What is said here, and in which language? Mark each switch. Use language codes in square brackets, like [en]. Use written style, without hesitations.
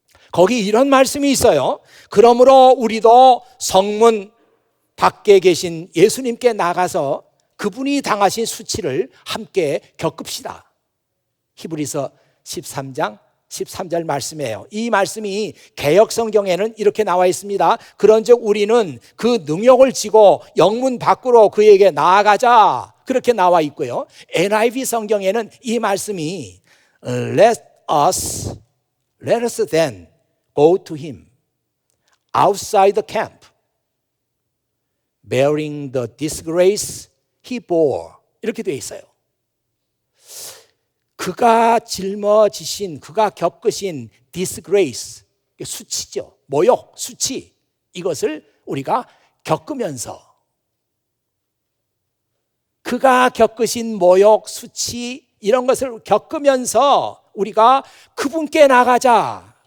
[ko] 거기 이런 말씀이 있어요. 그러므로 우리도 성문 밖에 계신 예수님께 나가서 그분이 당하신 수치를 함께 겪읍시다. 히브리서 13장 13절 말씀이에요. 이 말씀이 개역 성경에는 이렇게 나와 있습니다. 그런즉 우리는 그 능력을 지고 영문 밖으로 그에게 나아가자, 그렇게 나와 있고요. NIV 성경에는 이 말씀이 [en] Let us then go to him outside the camp, bearing the disgrace he bore, [ko] 이렇게 되어 있어요. 그가 짊어지신, 그가 겪으신 disgrace, 수치죠. 모욕, 수치, 이것을 우리가 겪으면서, 그가 겪으신 모욕, 수치, 이런 것을 겪으면서 우리가 그분께 나가자.